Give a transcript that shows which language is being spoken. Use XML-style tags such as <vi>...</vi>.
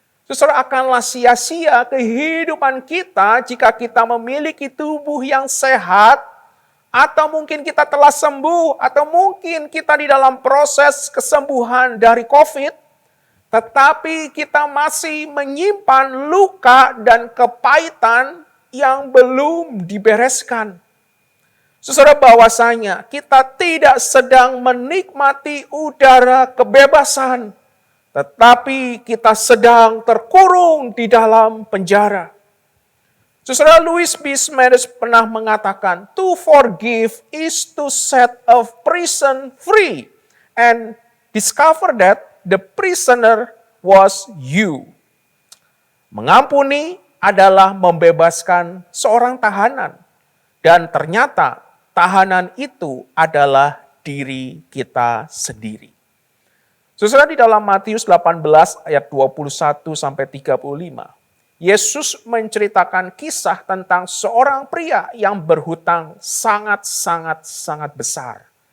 <id>Saudara, akanlah sia-sia kehidupan kita jika kita memiliki tubuh yang sehat, atau mungkin kita telah sembuh, atau mungkin kita di dalam proses kesembuhan dari COVID, tetapi kita masih menyimpan luka dan kepahitan yang belum dibereskan. Saudara, bahwasanya kita tidak sedang menikmati udara kebebasan, tetapi kita sedang terkurung di dalam penjara. Saudara, Louis B.</id> <en>Smedes</en> <id>pernah mengatakan,</id> <en>to forgive is to set a prison free and discover that the prisoner was you.</en> <id>Mengampuni adalah membebaskan seorang tahanan, dan ternyata tahanan itu adalah diri kita sendiri. Saudara, di dalam Matius 18 ayat 21 sampai 35, Yesus menceritakan kisah tentang seorang pria yang berhutang sangat besar.</id>